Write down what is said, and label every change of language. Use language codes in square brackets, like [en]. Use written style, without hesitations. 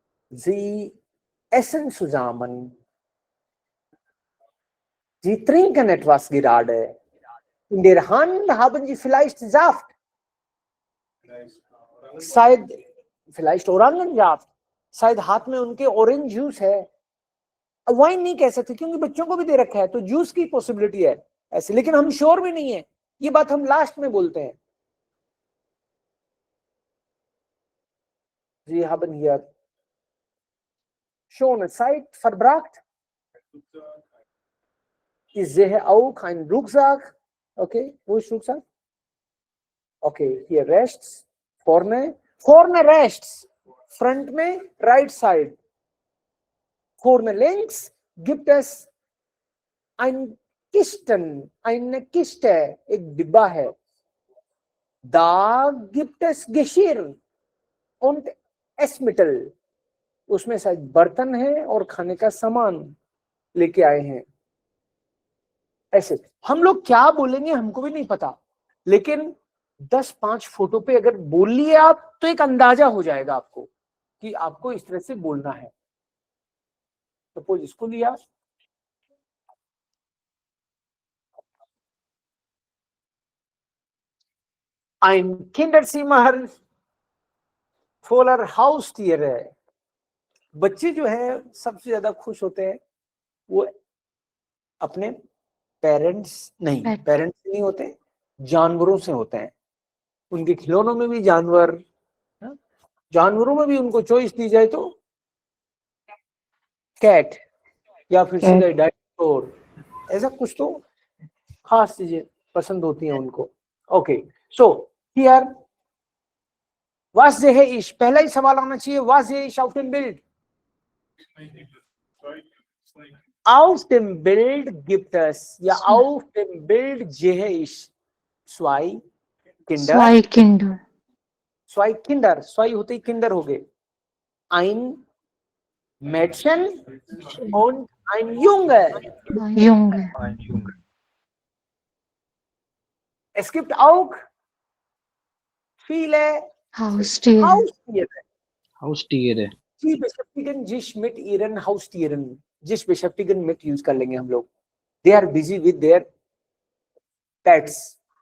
[de] Sie essen zusammen. Sie trinken etwas gerade. In der Hand haben sie vielleicht Saft. शायद vielleicht Orangensaft. [hi] शायद हाथ में उनके orange juice है. वाइन नहीं कह सकते क्योंकि बच्चों को भी दे रखा है, तो जूस की पॉसिबिलिटी है ऐसे, लेकिन हम श्योर भी नहीं है. ये बात हम लास्ट में बोलते हैं. [de] Sie haben hier schöne Zeit verbracht. Ich sehe auch einen Rucksack. Okay, wo ist Rucksack? Okay, hier rechts, vorne rechts, [en] front में right side. [de] Vorne links gibt es ein Kisten, eine Kiste, [hi] एक डिब्बा है. [de] Da gibt es Geschirr und Essmittel. [hi] उसमें शायद बर्तन है और खाने का सामान लेके आए हैं. ऐसे हम लोग क्या बोलेंगे हमको भी नहीं पता, लेकिन 10-5 फोटो पे अगर बोल लिए आप तो एक अंदाजा हो जाएगा आपको कि आपको इस तरह से बोलना है. सपोज इसको लिया, [de] ein Kinderzimmer voller Haustiere. [hi] बच्चे जो है सबसे ज्यादा खुश होते हैं वो अपने पेरेंट्स नहीं होते, जानवरों से होते हैं। उनके खिलौनों में भी जानवरों में भी उनको चॉइस दी जाए तो कैट या फिर सीधा डायनासोर, ऐसा कुछ तो खास चीजें पसंद होती हैं उनको। [de] ओके, सो हियर was sehe ich, [hi] पहला ही सवाल आना चाहिए, [de] was sehe ich auf dem Bild? Auf dem Bild gibt es, ja, auf dem Bild sehe ich zwei Kinder. Zwei Kinder. Zwei Kinder, [hi] zwei होते ही Kinder हो गए। [de] Ein Mädchen und ein Junge. Junge. Es gibt auch viele Haustiere. Haustiere. Sie beschäftigen sich mit ihren Haustieren. [hi] जिस [de] beschäftigen mit [hi] use कर लेंगे हम लोग। [en] They are busy with their pets.